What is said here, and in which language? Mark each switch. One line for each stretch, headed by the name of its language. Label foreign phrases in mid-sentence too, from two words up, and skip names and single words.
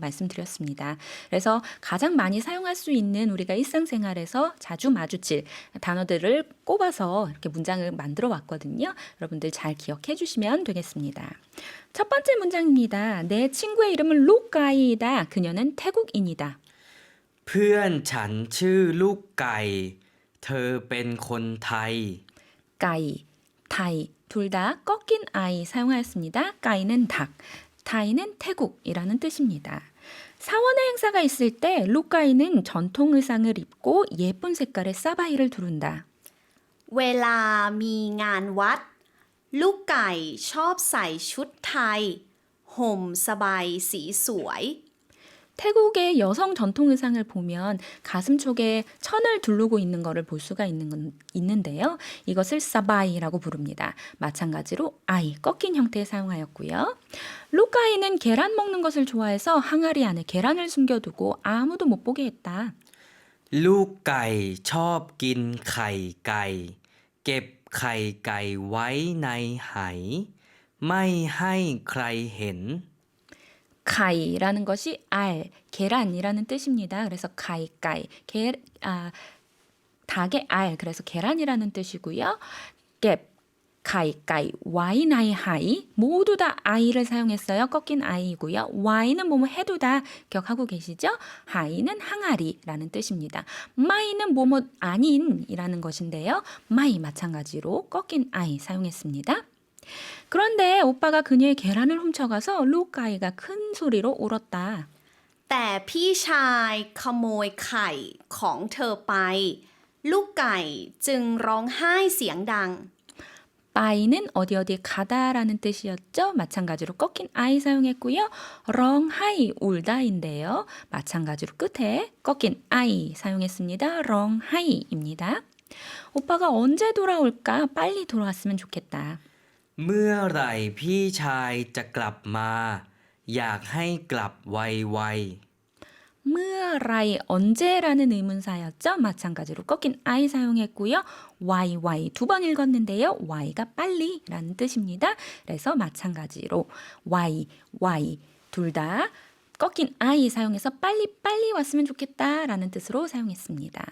Korean: 그래서 가장 많이 사용할 수 있는 우리가 일상생활에서 자주 마주칠 단어들을 꼽아서 이렇게 문장을 만들어 왔거든요. 여러분들 잘 기억해 주시면 되겠습니다. 첫 번째 문장입니다. 내 친구의 이름은 루카이다. 그녀는 태국인이다.
Thai: เพื่อนฉันชื่อลูกไก่ เธอเป็นคนไทย
Korean: 까이, 타이 둘 다 꺾인 아이 사용하였습니다. 까이는 닭, 타이는 태국이라는 뜻입니다. 사원의 행사가 있을 때 루까이는 전통 의상을 입고 예쁜 색깔의 사바이를 두른다.
Thai: เวลามีงานวัด ลูกไก่ชอบใส่ชุดไทย ห่มสบายสีสวย
Korean: 태국의 여성 전통 의상을 보면 가슴 쪽에 천을 두르고 있는 것을 볼 수가 있는데요. 이것을 사바이라고 부릅니다. 마찬가지로 아이, 꺾인 형태에 사용하였고요. 루카이는 계란 먹는 것을 좋아해서 항아리 안에 계란을 숨겨두고 아무도 못 보게 했다.
Thai: ลูกไก่ชอบกินไข่ไก่ เก็บไข่ไก่ไว้ในไหไม่ให้ใครเห็น
Korean: 가이라는 것이 알, 계란이라는 뜻입니다. 그래서 가이가이, 닭의 알, 그래서 계란이라는 뜻이고요. 갭, 가이가이,
Thai: ไว้ในไห
Korean: 모두 다 아이를 사용했어요. 꺾인 아이이고요. 와이는 뭐뭐 해두다 기억하고 계시죠? 하이는 항아리라는 뜻입니다. 마이는 뭐뭐 아닌이라는 것인데요. 마이 마찬가지로 꺾인 아이 사용했습니다. 그런데 오빠가 그녀의 계란을 훔쳐가서 루카이가 큰 소리로 울었다.
Thai: แต่พี่ชายขโมยไข่ของเธอไป ลูกไก่จึงร้องไห้เสียงดัง
Korean: 빠이는 어디 가다라는 뜻이었죠. 마찬가지로 꺾인 아이 사용했고요. 렁하이 울다인데요. 마찬가지로 끝에 꺾인 아이 사용했습니다. 렁하이입니다. 오빠가 언제 돌아올까? 빨리 돌아왔으면 좋겠다.
Thai: เมื่อไหร่พี่ชายจะกลับมา อยากให้กลับไว
Korean: 므라이 언제라는 의문사였죠. 마찬가지로 꺾인 I 사용했고요. y 두 번 읽었는데요. y가 빨리라는 뜻입니다. 그래서 마찬가지로 y 둘 다 꺾인 I 사용해서 빨리 왔으면 좋겠다라는 뜻으로 사용했습니다.